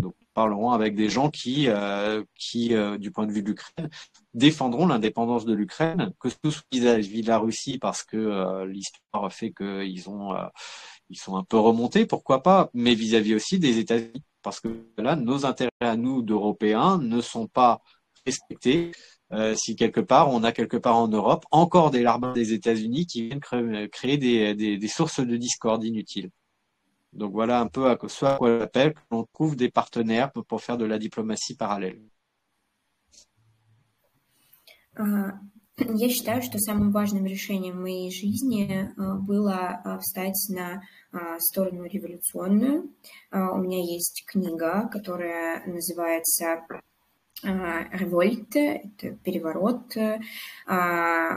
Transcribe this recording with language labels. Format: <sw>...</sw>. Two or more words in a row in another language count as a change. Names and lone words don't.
<fr>Donc, nous parlerons avec des gens qui, du point de vue de l'Ukraine, défendront l'indépendance de l'Ukraine, que ce soit vis-à-vis de la Russie, parce que l'histoire fait qu'ils sont un peu remontés, pourquoi pas, mais vis-à-vis aussi des États-Unis, parce que là, nos intérêts à nous d'Européens ne sont pas respectés. Si quelque part, on a quelque part en Europe encore des larbins des États-Unis qui viennent créer des sources de discorde inutiles. Donc voilà un peu à quoi j'appelle, que l'on trouve des partenaires pour faire de la diplomatie parallèle.</fr> <ru>Я считаю, что самым важным решением в моей жизни было встать на сторону революционную. У меня есть книга, которая называется «Револьт», это переворот, восстание.</ru>